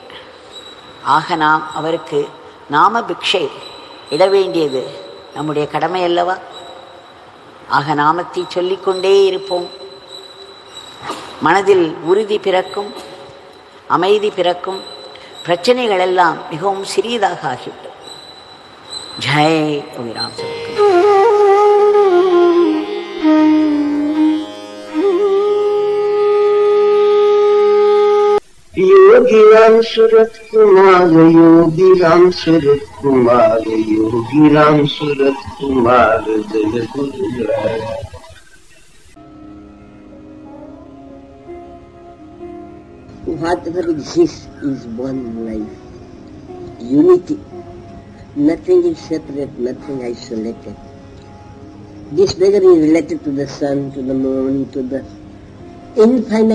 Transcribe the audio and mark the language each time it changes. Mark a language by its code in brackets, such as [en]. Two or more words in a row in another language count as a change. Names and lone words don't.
[ta] ஆக நாம் அவருக்கு நாம பிக்ஷை இட வேண்டியது நம்முடைய கடமை அல்லவா? ஆக நாமத்தை சொல்லிக்கொண்டே இருப்போம். மனதில் உறுதி பிறக்கும், அமைதி பிறக்கும், பிரச்சனைகள் எல்லாம் மிகவும் சிறியதாக ஆகிவிடும். ஜெய் ராம். [hi] योगी राम सूरत कुमार, योगी राम सूरत कुमार, योगी राम सूरत कुमार, जय गुरुराय। [en] Whatever exists is one life, unity. Nothing is separate, nothing isolated. This beggar is related to the sun, to the moon, to the infinite cosmos.